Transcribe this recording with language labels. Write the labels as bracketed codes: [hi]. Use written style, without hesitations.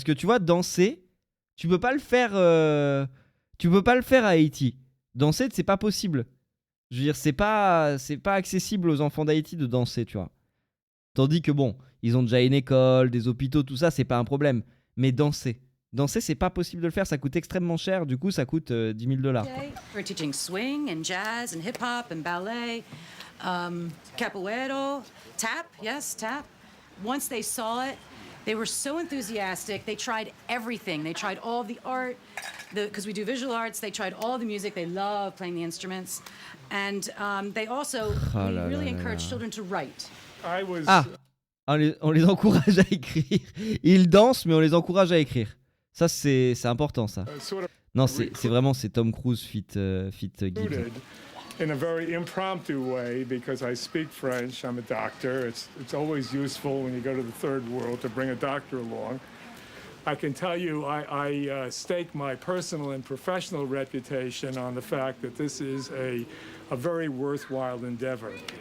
[fr] Parce que tu vois, danser, tu peux pas le faire à Haïti. Danser, c'est pas possible. Je veux dire, c'est pas accessible aux enfants d'Haïti de danser, tu vois. Tandis que bon, ils ont déjà une école, des hôpitaux, tout ça, c'est pas un problème. Mais danser, c'est pas possible de le faire, ça coûte extrêmement cher, du coup ça coûte $10,000. [en] We're teaching swing and jazz and hip hop and ballet, capoeira, tap, yes, tap. Once they saw it, they were so enthusiastic. They tried everything. They tried all the art, because we do visual arts. They tried all the music. They love playing the instruments. And they also we really encourage children to write. [fr] Ah, on les encourage à écrire. Ils dansent, mais on les encourage à écrire. Ça, c'est important, ça. Non, c'est vraiment, c'est Tom Cruise fit Gibbs. [en] In a very impromptu way, because I speak French, I'm a doctor. It's always useful when you go to the third world to bring a doctor along. I can tell you I stake my personal and professional reputation on the fact that this is a very worthwhile endeavor.